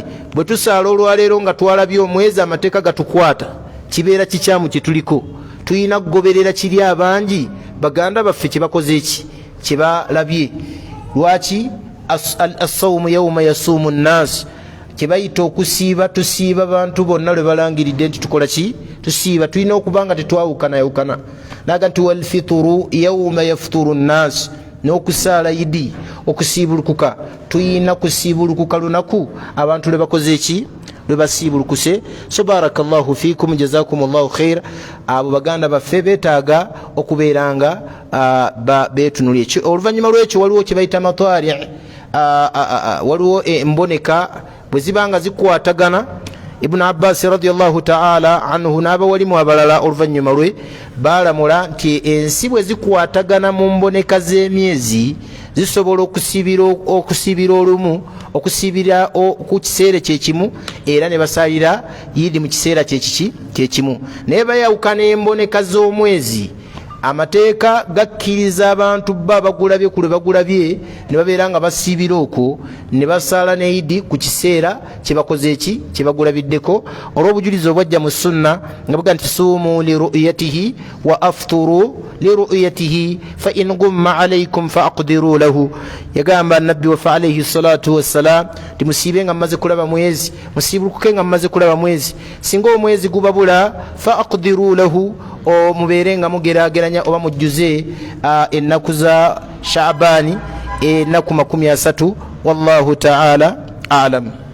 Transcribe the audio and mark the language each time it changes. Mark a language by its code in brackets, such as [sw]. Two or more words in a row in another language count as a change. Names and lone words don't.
[lg] Bwe tusaala olwaleero nga twalabye omwezi amateeka gatukwata, kibeera kikyamu kye tuliko. Tuyina kugoberera kiri abangi baganda baffe kye bakoze eki, kye balabye. Lwaki? [ar] الصوم يوم يصوم الناس, [lg] kye bayita okusiiba, tusiiba bantu bonna lwe balangiridde nti tukola ki, tusiiba. Tulina okuba nga tetwawukana. Naga nti [ar] والفطر يوم يفطر الناس, [lg] n'okusaala Idi okusiibulukuka, tuyina kusiibulukuka lunaku abantu lwe bakoze eki, lwe basiibulukuse. [ar] So بارك الله فيكم جزاكم الله خير. [lg] Abo baganda baffe beetaaga okubeeranga beetunulye. Oluvannyuma lw'ekyo waliwo kye bayita matwari, waliwo emboneka bwe zibanga zikwatagana. Ibn Abbas [ar] رضي الله تعالى عنه [lg] n'abawalimu abalala oluvannyuma lwe baalamula nti ensi bwe zikwatagana mu mboneka z'emyezi zisobola okusibira olumu, okusibira ku kiseera kyekimu, era ne basaalira Idi mu kiseera kyekimu. Naye bayawukana emboneka z'omwezi, amateeka gakkiriza abantu bagulabye ku lwe bagulabye ne babeera nga basiibira okwo ne basaala ne Idi ku kiseera kye bakoze eki, kye bagulabiddeko. Olw'obujulizi obwajja mu sunna nga buga nti [ar] صوموا لرؤيته وأفطروا لرؤيته فإن غم عليكم فاقدروا له. [lg] Yagamba nabbi wafa [ar] عليه الصلاة والسلام [lg] nti musiibe nga mumaze kulaba mwezi, musiibulukuke nga mumaze kulaba mwezi. Singa omwezi gubabula [ar] فاقدروا له, [lg] mubeere nga mugeraageranya oba mujjuze ennaku za Shaabani, ennaku 30. [ar] والله تعالى أعلم.